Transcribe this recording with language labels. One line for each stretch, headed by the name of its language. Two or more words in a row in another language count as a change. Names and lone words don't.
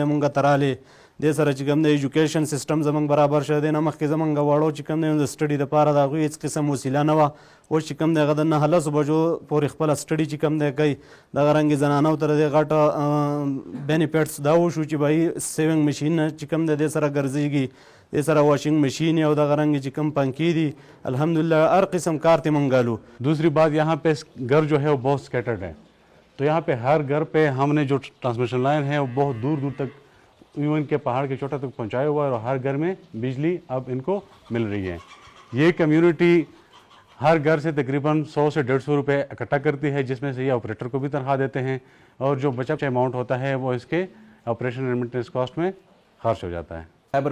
Pashto: موږ ته رالې، دې سره چې کم دی
English: education system
Pashto: زموږ برابر شوی دی، نه مخکې زموږ واړو چې کم دی د سټډي دپاره د هغوی هېڅ قسم وسیله نه وه، اوس چې کم دی هغه د 9 بجو پورې خپله سټډي چې کم دی کوي، دغه رنګې زنانو ته د دې غټه بینیفټس دا وشو چې بهی
English: sewing machine
Pashto: چې کم دی دې سره ګرځېږي، دې سره
English: washing machine
Pashto: او دغه رنګې چې کم پنکې دي، الحمدلله ہر قسم کار ته موږ ګالو۔
Urdu: دوسری بات یہاں پہ گھر جو ہے وہ بہت سکیٹرڈ ہے، تو یہاں پہ ہر گھر پہ ہم نے جو
English: transmission line
Urdu: ہے وہ بہت دور دور تک ایون کے پہاڑ کے چوٹا تک پہنچایا ہوا ہے اور ہر گھر میں بجلی اب ان کو مل رہی ہے۔ یہ کمیونٹی ہر گھر سے تقریباً 100 سے 150 روپے اکٹھا کرتی ہے، جس میں سے یہ آپریٹر کو بھی تنخواہ دیتے ہیں اور جو بچا اماؤنٹ ہوتا ہے وہ اس کے
English: operation and maintenance cost
Urdu: میں خرچ ہو جاتا ہے۔